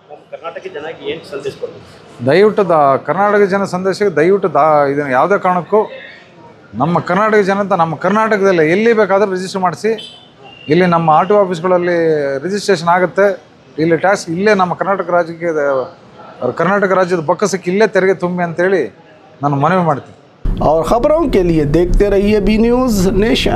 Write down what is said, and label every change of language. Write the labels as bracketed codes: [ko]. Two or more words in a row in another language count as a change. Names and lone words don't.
[kn] ದಯವಿಟ್ಟು ಕರ್ನಾಟಕ ಜನ ಸಂದೇಶಕ್ಕೆ ದಯವಿಟ್ಟು ಇದನ್ನು ಯಾವುದೇ ಕಾರಣಕ್ಕೂ ನಮ್ಮ ಕರ್ನಾಟಕ ಜನ ಅಂತ ನಮ್ಮ ಕರ್ನಾಟಕದಲ್ಲೇ ಎಲ್ಲಿ ಬೇಕಾದರೂ ರಿಜಿಸ್ಟರ್ ಮಾಡಿಸಿ. ಇಲ್ಲಿ ನಮ್ಮ [en] RTO officeಗಳಲ್ಲಿ [kn] ರಿಜಿಸ್ಟ್ರೇಷನ್ ಆಗುತ್ತೆ. ಇಲ್ಲಿ ಟ್ಯಾಕ್ಸ್ ಇಲ್ಲೇ ನಮ್ಮ ಕರ್ನಾಟಕ ರಾಜ್ಯದ ಬೊಕ್ಕಸಕ್ಕೆ ಇಲ್ಲೇ ತೆರಿಗೆ ತುಂಬಿ ಅಂತೇಳಿ ನಾನು ಮನವಿ ಮಾಡ್ತೀನಿ. [hi] और ख़बरों के लिए देखते रहिए बी न्यूज़ नेशन।